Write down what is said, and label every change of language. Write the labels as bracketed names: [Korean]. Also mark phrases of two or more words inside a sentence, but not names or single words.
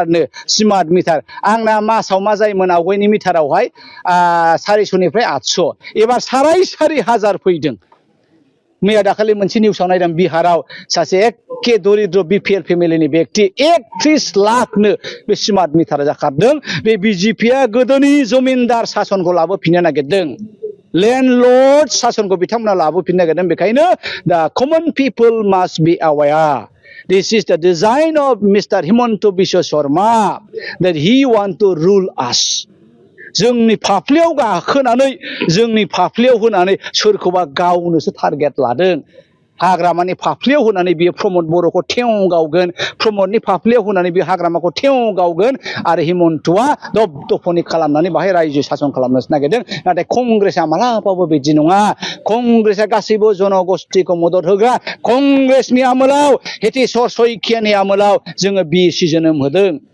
[Bodo] मिटार आंना मासाव मा जायोमोन आवगायनि मिटारावहाय 450निफ्राय 800 एबार 4,500 फैदों मैया दाखालि मोनसे निउसाव नायदों बिहाराव सासे एखे दरिद्र बिपिएल फेमिलिनि व्यक्ति 31 लाखनो बे [English] smart meter [Bodo] जाखारदों बे बिजेपिया गोदोनि जमिनदार शासनखौ लाबोफिननो नागिरदों लैंडलर्ड शासनखौ बिथांमोना लाबोफिननो नागिरदों बेखायनो दा [English] common people must be aware This is the design of Mr. Himanta Biswa Sharma that he want to rule us. [Bodo] जोंनि फाफ्लियाव गाखोनानै जोंनि फाफ्लियाव होनानै सोरखौबा गावनोसो टारगेट लादों हाग्रामानि फाफ्लियाव होनानै बियो प्रमोद बर'खौ थेव गावगोन प्रमोदनि फाफ्लियाव होनानै बियो हाग्रामाखौ थेव गावगोन आरो हिमन्तआ दबदफनि खालामनानै बाहाय रायजो शासन खालामनोसो नागिरदों नाथाय कंग्रेसआ मालाबाबो बिदि नङा कंग्रेसआ गासैबो जनगोष्ठीखौ मदद होग्रा कंग्रेसनि आमोलाव हेतेश्वर शइकियानि आमोलाव जोङो बिएसि जोनोम होदों